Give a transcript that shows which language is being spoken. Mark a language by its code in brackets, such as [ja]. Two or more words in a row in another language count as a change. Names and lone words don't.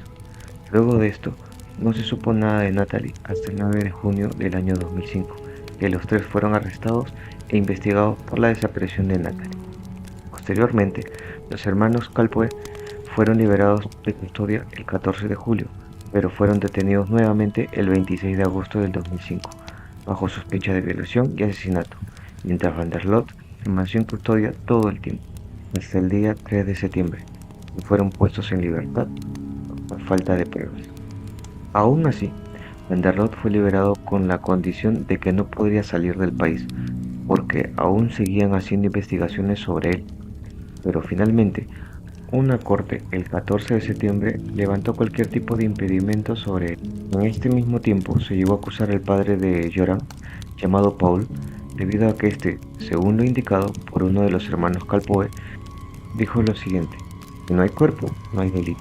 [es] Luego de esto, no se supo nada de Natalie hasta el 9 de junio del año 2005, que los tres fueron arrestados e investigados por la desaparición de Natalie. Posteriormente, los hermanos Calpue fueron liberados de custodia el 14 de julio, pero fueron detenidos nuevamente el 26 de agosto del 2005, bajo sospecha de violación y asesinato, mientras van der Sloot permaneció en custodia todo el tiempo, hasta el día 3 de septiembre, y fueron puestos en libertad por falta de pruebas. Aún así, van der Sloot fue liberado con la condición de que no podría salir del país, porque aún seguían haciendo investigaciones sobre él. Pero finalmente, una corte el 14 de septiembre levantó cualquier tipo de impedimento sobre él. En este mismo tiempo se llegó a acusar al padre de Joran, llamado Paul, debido a que este, según lo indicado por uno de los hermanos Calpoe, dijo lo siguiente: si no hay cuerpo, no hay delito.